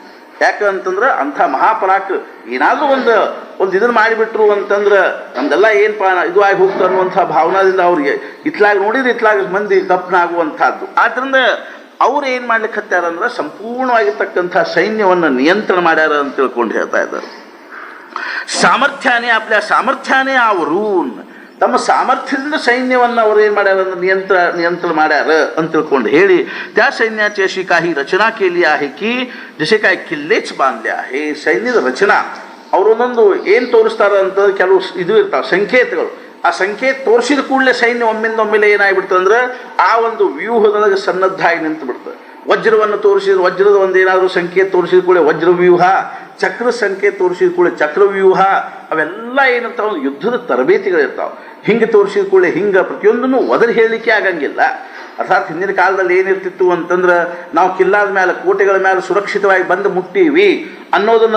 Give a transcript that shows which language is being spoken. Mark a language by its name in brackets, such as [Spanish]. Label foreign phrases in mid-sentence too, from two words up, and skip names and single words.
[Kannada] ಯಾಕಂತಂದ್ರೆ ಅಂಥ ಮಹಾಪರಾಕ್ರ ಏನಾದರೂ ಒಂದು ಇದನ್ನು ಮಾಡಿಬಿಟ್ರು ಅಂತಂದ್ರೆ ನಮ್ದೆಲ್ಲ ಏನಪ್ಪ ಇದು ಆಗಿ ಹೋಗ್ತು ಅನ್ನುವಂಥ ಭಾವನಾದಿಂದ ಅವ್ರಿಗೆ ಇತ್ಲಾಗ ನೋಡಿದ್ರೆ ಇತ್ಲಾಗ ಮಂದಿ ಗಪ್ನಾಗುವಂಥದ್ದು. ಆದ್ದರಿಂದ ಅವ್ರು ಏನು ಮಾಡ್ಲಿಕ್ಕೆ ಹತ್ತಾರಂದ್ರೆ ಸಂಪೂರ್ಣವಾಗಿರ್ತಕ್ಕಂಥ ಸೈನ್ಯವನ್ನು ನಿಯಂತ್ರಣ ಮಾಡ್ಯಾರ ಅಂತ ತಿಳ್ಕೊಂಡು ಹೇಳ್ತಾ ಇದ್ದಾರೆ. [Marathi] सामर्थ्याने आपल्या सामर्थ्याने आवरून [Kannada] ತಮ್ಮ सामर्थ्यದಿಂದ सैन्यವನ್ನು ಅವರು ಏನು ಮಾಡ್ಯಾರ ಅಂದ್ರೆ नियंत्रण ಮಾಡ್ಯಾರ ಅಂತ ತಿಳ್ಕೊಂಡು ಹೇಳಿ [Marathi] त्या सैन्याची अशी काही रचना केली आहे की जसे काय किल्लेच बांधले आहे [Kannada] सैन्यದ रचना ಅವರು ಒಂದೊಂದು ಏನು ತೋರಿಸ್ತಾರ ಅಂತ ಕೆಲವು ಇದು ಇರ್ತಾವೆ ಸಂಕೇತಗಳು ಆ ಸಂಕೇತ ತೋರಿಸಿದ ಕೂಡಲೇ ಸೈನ್ಯ ಒಮ್ಮೆಲೆ ಏನಾಗ್ಬಿಡ್ತದೆ ಅಂದ್ರೆ ಆ ಒಂದು ವ್ಯೂಹದೊಳಗೆ ಸನ್ನದ್ಧಾಗಿ ನಿಂತು ಬಿಡ್ತದೆ ವಜ್ರವನ್ನು ತೋರಿಸಿದ್ರೆ ವಜ್ರದ ಒಂದು ಏನಾದರೂ ಸಂಕೇತ ತೋರಿಸಿದ ಕೂಡಲೇ ವಜ್ರ ವ್ಯೂಹ ಚಕ್ರ ಸಂಕೇತ ತೋರಿಸಿದ ಕೂಡಲೇ ಚಕ್ರ ವ್ಯೂಹ ಅವೆಲ್ಲ ಏನಿರ್ತಾವೆ ಯುದ್ಧದ ತರಬೇತಿಗಳಿರ್ತಾವೆ ಹಿಂಗೆ ತೋರಿಸಿದ ಕೂಡಲೇ ಹಿಂಗೆ ಪ್ರತಿಯೊಂದನ್ನು ಒದರಿ ಹೇಳಲಿಕ್ಕೆ ಆಗಂಗಿಲ್ಲ ಅರ್ಥಾತ್ ಹಿಂದಿನ ಕಾಲದಲ್ಲಿ ಏನಿರ್ತಿತ್ತು ಅಂತಂದ್ರೆ ನಾವು ಕಿಲ್ಲಾದ ಮೇಲೆ ಕೋಟೆಗಳ ಮೇಲೆ ಸುರಕ್ಷಿತವಾಗಿ ಬಂದು ಮುಟ್ಟೀವಿ ಅನ್ನೋದನ್ನು